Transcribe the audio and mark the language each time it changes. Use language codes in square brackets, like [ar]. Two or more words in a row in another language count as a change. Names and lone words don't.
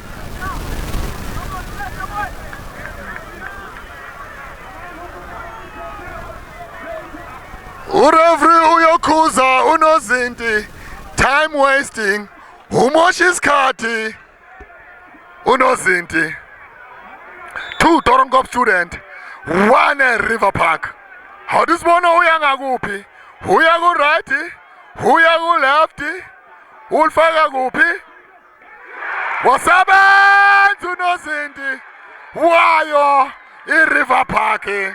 [zu] Ureferee uyokhuza unozinti, [en] time wasting, [zu] umosha isikhathi unozinti. 2 Doornkop Student, 1 River Park. Awudisibone uya ngakuphi, uya ku right uya ku left, ulifaka kuphi. Wasebenza unozinti wayo i-River Park.